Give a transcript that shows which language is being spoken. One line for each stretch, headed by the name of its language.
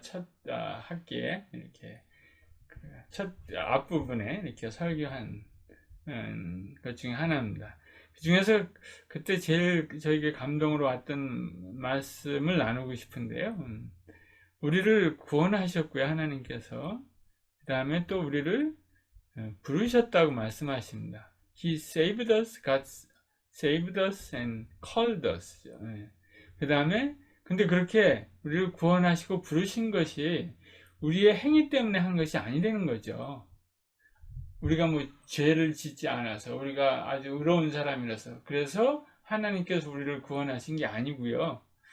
Korean: 첫 학기에 이렇게 첫 앞부분에 이렇게 설교한 것 중에 하나입니다. 그 중에서 그때 제일 저에게 감동으로 왔던 말씀을 나누고 싶은데요. 우리를 구원하셨고요, 하나님께서. 그 다음에 또 우리를 부르셨다고 말씀하십니다.
English: He saved us, God saved us and called us.
Korean: 그 다음에 근데 그렇게 우리를 구원하시고 부르신 것이 우리의 행위 때문에 한 것이 아니라는 거죠. 우리가 뭐 죄를 짓지 않아서 우리가 아주 의로운 사람이라서 그래서 하나님께서 우리를 구원하신 게 아니고요.